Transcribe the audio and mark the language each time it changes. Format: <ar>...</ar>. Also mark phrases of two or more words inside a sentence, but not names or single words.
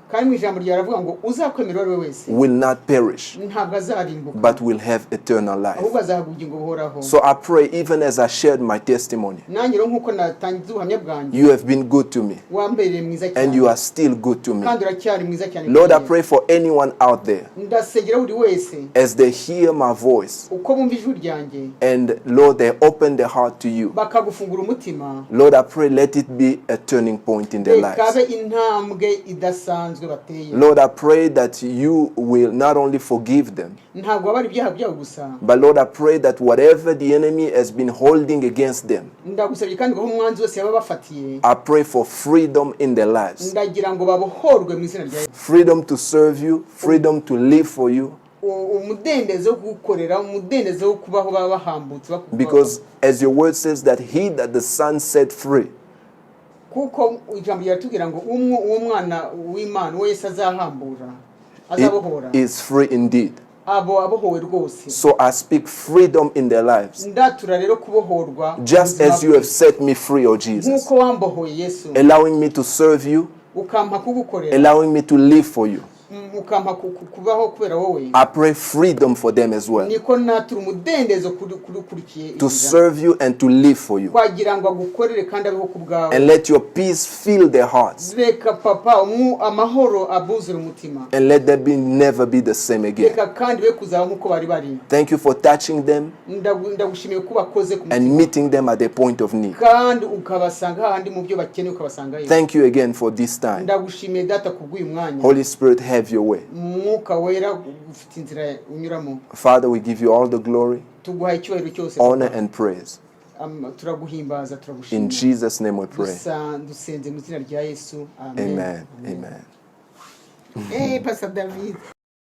<rw>kandi mu ijambo ryawe aravuga ngo uzakwemera uwo ari we wese</rw> <en>will not perish,</en> <rw>ntabwo azarimbuka,</rw> <en>but will have eternal life.</en> <rw>ahubwo azahabwa ubugingo buhoraho.</rw> <en>So I pray, even as I shared my testimony,</en> <rw>nanjye rero nk'uko natangiza ubuhamya bwanjye,</rw> <en>you have been good to me.</en> <rw>wambereye mwiza cyane.</rw> <en>And you are still good to me.</en> <rw>kandi uracyari mwiza cyane.</rw> <en>Lord, I pray for anyone out there,</en> <rw>ndasengera buri wese,</rw> <en>as they hear my voice,</en> <rw>uko bumva ijwi ryanjye,</rw> <en>and Lord, they open their heart to you.</en> <rw>bakagufungura umutima.</rw> <en>Lord, I pray, let it be a turning point in their lives.</en> <rw>kabe intambwe idasanzwe bateye.</rw> <en>Lord, I pray that you will not only forgive them,</en> <rw>ntabwo abari ibyaha byabo gusa,</rw> <en>but Lord, I pray that whatever the enemy has been holding against them,</en> <rw>ndagusabye kandi ngo umwanzi wose yaba bafatiye,</rw> <en>I pray for freedom in their lives.</en> <rw>ndagira ngo babohorwe mu izina rya Yesu.</rw> <en>Freedom to serve you, freedom to live for you.</en> <rw>umudendezo wo gukorera, umudendezo wo kubaho baba bahambutse.</rw> <en>Because as your word says that he that the Son set free,</en> <rw>kuko ijambo ryatubwira ngo uwo mwana w'Imana uwo Yesu azahambura, azabohora,</rw> <en>is free indeed.</en> <rw>abohowe rwose.</rw> <en>So I speak freedom in their lives.</en> <rw>ndatura rero kubohorwa,</rw> <en>Just as you have set me free, O Jesus,</en> <rw>nkuko wambohoye Yesu,</rw> <en>allowing me to serve you,</en> <rw>ukampa kugukorera,</rw> <en>allowing me to live for you.</en> <rw>ukampa kubaho kubera wowe.</rw> <en>I pray freedom for them as well,</en> <rw>niko natura umudendezo kurukurikiye,</rw> <en>to serve you and to live for you.</en> <rw>kwagira ngo agukorere kandi abeho ku bwawe.</rw> <en>And let your peace fill their hearts.</en> <rw>reka papa amahoro abuzure umutima.</rw> <en>And let them never be the same again.</en> <rw>reka kandi be kuzaba nkuko bari bari.</rw> <en>Thank you for touching them</en> <rw>ndagushimiye ko bakoze ku</rw> <en>and meeting them at their point of need.</en> <rw>kandi ukabasanga hahandi mu byo bakeneye, ukabasanga yewe.</rw> <en>Thank you again for this time.</en> <rw>ndagushimiye data kubw'uyu mwanya.</rw> <en>Holy Spirit, have your way.</en> <rw>mwuka wera ufite inzira unyuramo.</rw> <en>Father, we give you all the glory,</en> <rw>tuguhaye icyubahiro cyose,</rw> <en>honor and praise.</en> <rw>turaguhimbaza, turagushimira.</rw> <en>In Jesus' name we pray.</en> <rw>dusenze mu izina rya Yesu. Amen. Amen. Amen. Pastor David.</rw>